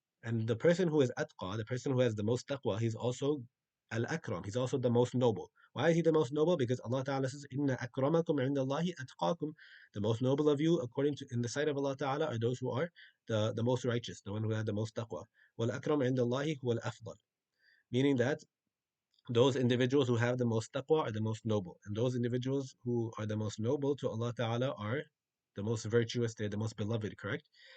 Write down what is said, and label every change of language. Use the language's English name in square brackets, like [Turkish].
[English] And the person who is atqa, the person who has the most taqwa, he's also al-akram. He's also the most noble. Why is he the most noble? Because Allah Ta'ala says, إِنَّ أَكْرَمَكُمْ عِنْدَ اللَّهِ أَتْقَاكُمْ. The most noble of you, according to in the sight of Allah Ta'ala, are those who are the most righteous, the one who had the most taqwa. [Arabic] وَالْأَكْرَمُ عِنْدَ اللَّهِ هُوَ الْأَفْضَلُ. [English] Meaning that those individuals who have the most taqwa are the most noble. And those individuals who are the most noble to Allah Ta'ala are the most virtuous, they're the most beloved, correct?